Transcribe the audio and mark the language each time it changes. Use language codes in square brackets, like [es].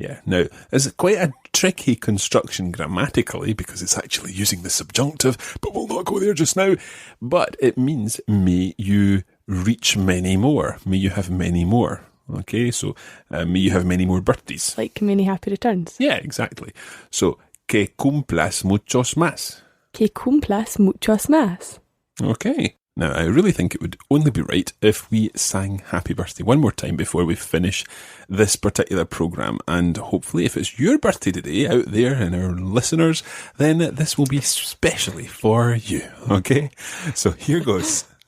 [en] Yeah, now, it's quite a tricky construction grammatically because it's actually using the subjunctive, but we'll not go there just now. But it means may you reach many more. May you have many more. Okay, so may you have many more birthdays. Like many happy returns. Yeah, exactly. [es] So, que cumplas muchos más. Que cumplas muchos más. [en] Okay. Now, I really think it would only be right if we sang Happy Birthday one more time before we finish this particular program. And hopefully, if it's your birthday today out there and our listeners, then this will be specially for you. Okay? So here goes.